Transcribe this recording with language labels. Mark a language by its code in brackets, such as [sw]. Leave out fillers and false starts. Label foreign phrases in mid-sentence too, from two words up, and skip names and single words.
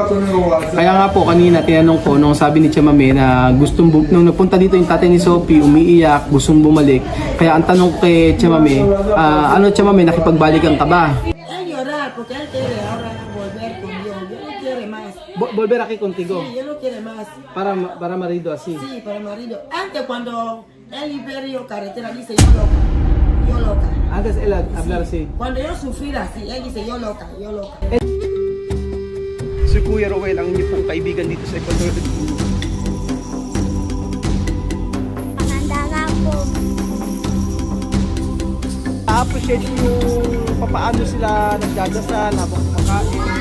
[tl] Kaya nga po kanina tinanong ko nung sabi ni Chamame na nung nagpunta dito yung tatay ni Sophie, umiiyak, gustong bumalik. Kaya ang tanong kay Chamame, ano Chamame, nakipagbalikan ka ba? [es] Él llorar porque él quiere ahora volver conmigo. Yo no quiere más. Volver aquí contigo. Sí, yo no quiere más. Para marido así. Sí, para marido. Antes cuando él Iberio carretera dice yo loca. Yo loca. Antes él hablar así. Cuando yo sufrir así, él dice yo loca, yo loca. [tl] Si Kuya Roel ang inyong pong kaibigan dito sa Ecuador. Maganda nga po. Appreciate yung papaano sila nagdadasal habang kumakain.